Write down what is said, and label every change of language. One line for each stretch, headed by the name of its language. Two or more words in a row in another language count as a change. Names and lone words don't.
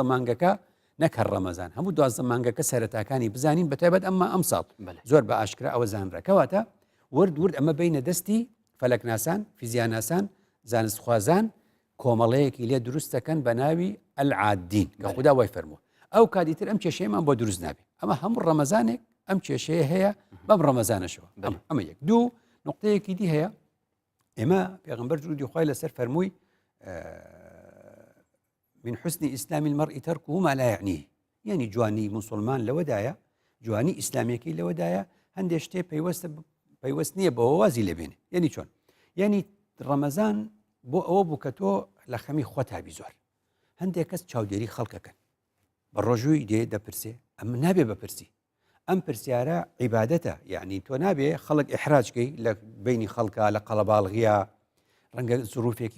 Central Kurdish: مانگەکە نەکە ڕەمەزان هەموو 12 مانگەکە سەرەتاکانی بزانین بەتایبەت ئەمما ئەم ساڵ زۆر بە ئاشکرا ئەوە زانڕەکەواتە ورد ئەمە بینە دەستی فەلەک ناسان فیزیاناسان زانستخوازان کۆمەڵەیەکی لێ دروست دەکەن بە ناوی العادین کە خوددا وای فەرمووە ئەو کاتیتر ئەم کێشەیەمان بۆ دروست نابێت ئەمە هەموو ڕەمەزانێک ئەم کێشەیە هەیە بەم ڕەمەزانەشەوە ئەمە یەک دوو نقطەیەکی دی هەیە ئێمە پێغەمبەر درودی خوای لەسەر فەرمووی
Arabic: من حسن إسلام المرء تركه ما لا يعنيه
Central Kurdish: يعني جوانی مسلمان لەوەدایە جوانی ئیسلامیەکەی لەوەدایە هەندێک شتێ پەیوەست نییە بەوە وازی لێبێنێ یعنی چۆن یعنی ڕەمەزان بۆ ئەوە بوو کە تۆ لە خەمی خۆتابی زۆر هەندێک کەس چاودێری خەڵکەکەن بە ڕۆژووی دێ دەپرسێ ئەم نابێ بەپرسی ئەم پرسیارە عیبادەتە یعنی تۆ نابێ خەڵک ئیحراجکەی لە بینی خەڵکە لە قەڵەباڵغیا ڕەنگە زروفێکی